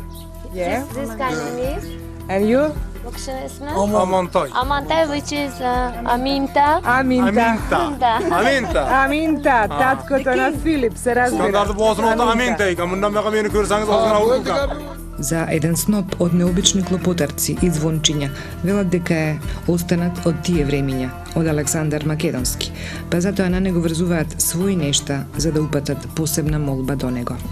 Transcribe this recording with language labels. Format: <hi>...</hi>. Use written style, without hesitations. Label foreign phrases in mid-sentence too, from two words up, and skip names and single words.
<en>Yeah. This guy name is? And you? Amantay. Amantay, which is Aminta.</en> <mk>Аминта, таткото на Филип, се разбира. За еден сноп од необични клопотарци и звончиња велат дека е останат од тие времиња, од Александар Македонски, па затоа на него врзуваат своји нешта за да упатат посебна молба до него.</mk>